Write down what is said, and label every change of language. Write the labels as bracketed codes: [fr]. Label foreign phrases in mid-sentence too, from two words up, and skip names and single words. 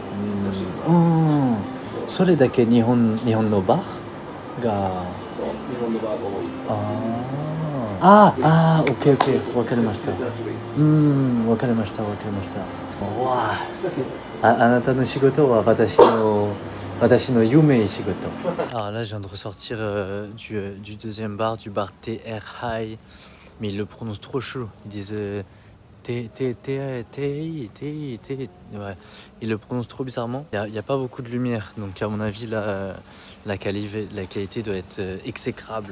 [ja] それだけ日本のバーがそう、日本のバーが多い。オッケーオッケー、わかりました。わかりました。わあなたの仕事は私の夢仕事。 [fr] Alors là, je viens de ressortir du deuxième bar, du bar TR High, mais ils le prononcent trop chaud. Ils disent T. Ouais, ils le prononcent trop bizarrement. Il y a pas beaucoup de lumière, donc à mon avis la qualité doit être exécrable.